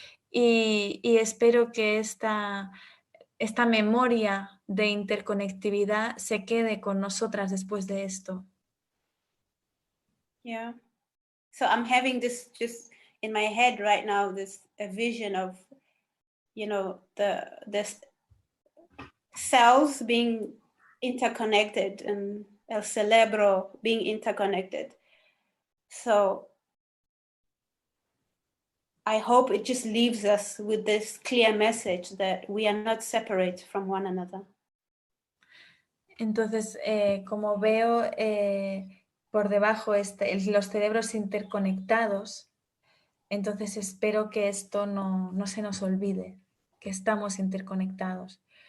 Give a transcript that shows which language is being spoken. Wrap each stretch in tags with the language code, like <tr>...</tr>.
<es>Y espero que esta memoria de interconectividad se quede con nosotras después de esto.</es> <en>Yeah. So I'm having this just in my head right now, a vision of, the cells being interconnected and</en> <es>el cerebro</es> <en>being interconnected. So I hope it just leaves us with this clear message that we are not separate from one another.</en> <es>Entonces, como veo por debajo los cerebros interconectados, entonces espero que esto no se nos olvide, que estamos interconectados.</es>